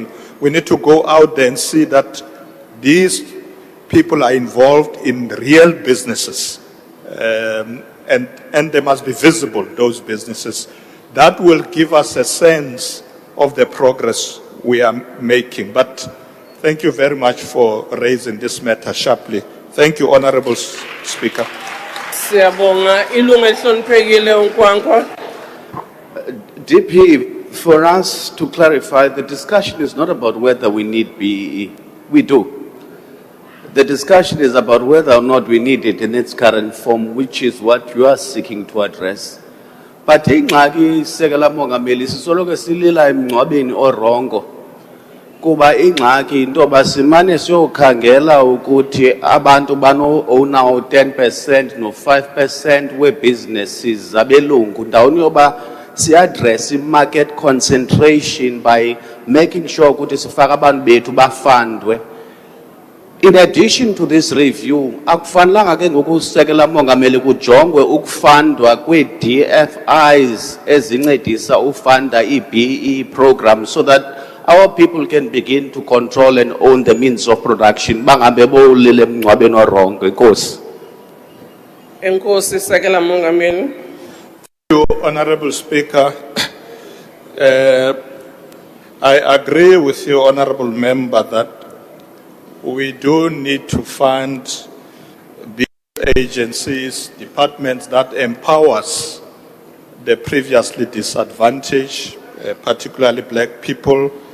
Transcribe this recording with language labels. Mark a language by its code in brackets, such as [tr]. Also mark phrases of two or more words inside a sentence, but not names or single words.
[en] We need to go out there and see that these people are involved in real businesses, and they must be visible, those businesses. That will give us a sense of the progress we are making. But thank you very much for raising this matter sharply. Thank you, Honorable Speaker. [xh] Siyabonga ilunga ehloniphekile uNkwankwa. [en] DP, for us to clarify, the discussion is not about whether we need BEE. We do. The discussion is about whether or not we need it in its current form, which is what you are seeking to address. [xh] But ingxaki Sekela Mongameli sisoloko silila emngcwabeni orongo. Kuba ingxaki into basimane siyokhangela ukuthi abantu bano-owner u-10% no-5% we-businesses zabelungu. Ndawoni yoba si-address [en] i-market concentration by making sure [xh] ukuthi sifaka abantu bethu bafundwe. [en] In addition to this review, [xh] akufanelanga ke ngokusekela Mongameli kujongwe ukufundwa kwe-DFIs ezincedisa ufunda i-BE program [en] so that our people can begin to control and own the means of production. [xh] Bangabe bolile emngcwabeni orongo. Enkosi. Enkosi Sekela Mongameli. [en] Thank you, Honorable Speaker. I agree with you, Honorable Member, that we do need to fund these agencies, departments that empowers the previously disadvantaged, particularly black people.